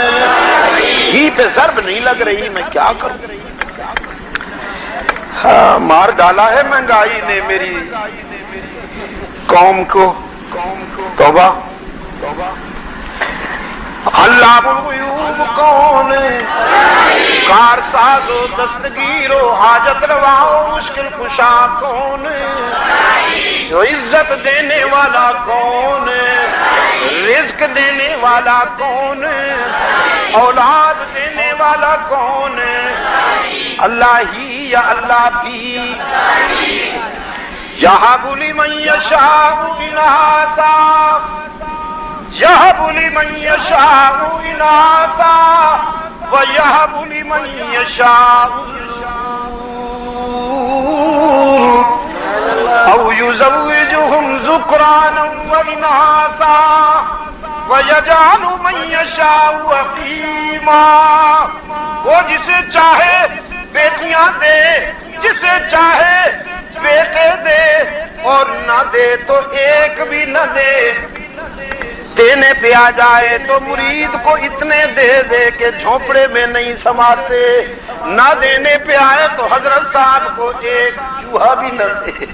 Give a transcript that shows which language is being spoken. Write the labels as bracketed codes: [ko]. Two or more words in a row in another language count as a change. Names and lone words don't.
[ur] ہی پہ ضرب نہیں لگ رہی، میں کیا کروں؟ ہاں، مار ڈالا ہے مہنگائی نے میری قوم کو، توبہ توبہ۔ [ar] علام الغیوب [ur] کون ہے؟ کار ساز و دستگیر و حاجت روا و مشکل کشا کون ہے؟ جو عزت دینے والا کون ہے؟ رزق دینے والا کون ہے؟ اولاد دینے والا کون ہے؟ اللہ ہی یا اللہ بھی؟ [ar] یہب لمن یشاء اناسا، یہب لمن یشاء اناسا ویہب لمن یشاء او یزوجہم ذکرانا واناسا ویجعل من یشاء عقیما۔ [ur] وہ جسے چاہے بیٹیاں دے، جسے چاہے بیٹے دے، اور نہ دے تو ایک بھی نہ دے۔ دینے پہ آ جائے تو مرید کو اتنے دے دے کہ جھونپڑے میں نہیں سماتے، نہ دینے پہ آئے تو حضرت صاحب کو ایک چوہا بھی نہ دے۔